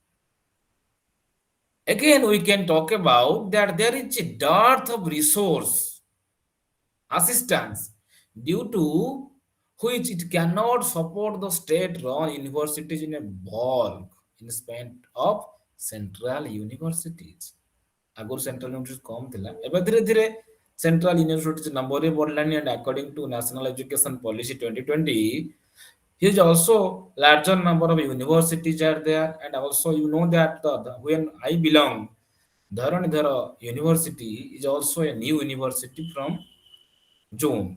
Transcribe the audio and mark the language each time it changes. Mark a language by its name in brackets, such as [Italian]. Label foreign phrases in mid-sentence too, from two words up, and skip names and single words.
[English] Again, we can talk about that there is a dearth of resource assistance, due to which it cannot support the state-run universities in a bulk in spite of central universities. [Odia] ଆଗରୁ [English] central university [Odia] କମ୍ ଥିଲା, ଏବେ ଧୀରେ ଧୀରେ [English] central university [Odia] ନମ୍ବରରେ ବଢିଲାଣି, [English] and according to national education policy 2020, huge also larger number of universities are there. And also you know that when I belong, Dharanidhara University is also a new university from June.